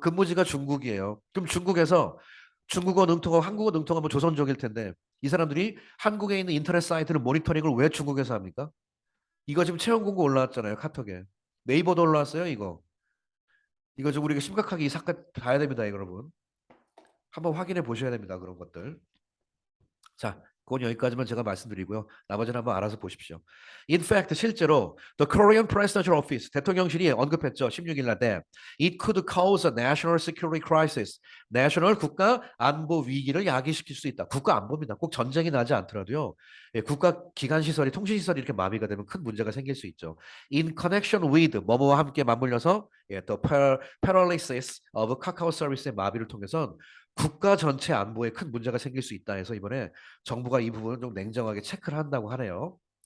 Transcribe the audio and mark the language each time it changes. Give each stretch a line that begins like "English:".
Korean: 근무지가 중국이에요. 그럼 중국에서 중국어 능통하고 한국어 능통하면 조선족일 텐데 이 사람들이 한국에 있는 인터넷 사이트를 모니터링을 왜 중국에서 합니까? 이거 지금 채용 공고 올라왔잖아요. 카톡에. 네이버도 올라왔어요, 이거. 이거 좀 우리가 심각하게 이 사건 봐야 됩니다, 여러분. 한번 확인해 보셔야 됩니다. 그런 것들. 자, 그건 여기까지만 제가 말씀드리고요. 나머지는 한번 알아서 보십시오.
English: In fact, 실제로 the Korean Presidential Office
Korean: 대통령실이 언급했죠. 16일 날 때
English: it could cause a national security crisis.
Korean: 내셔널 국가 안보 위기를 야기시킬 수 있다. 국가 안보입니다. 꼭 전쟁이 나지 않더라도요. 예, 국가 기관 시설이 통신 시설이 이렇게 마비가 되면 큰 문제가 생길 수 있죠.
English: In connection with
Korean: 뭐뭐와 함께 맞물려서 예, the paralysis of 카카오 서비스의 마비를 통해서 국가 전체 안보에 큰 문제가 생길 수 있다 해서 이번에 정부가 이 부분을 좀 냉정하게 체크를 한다고 하네요.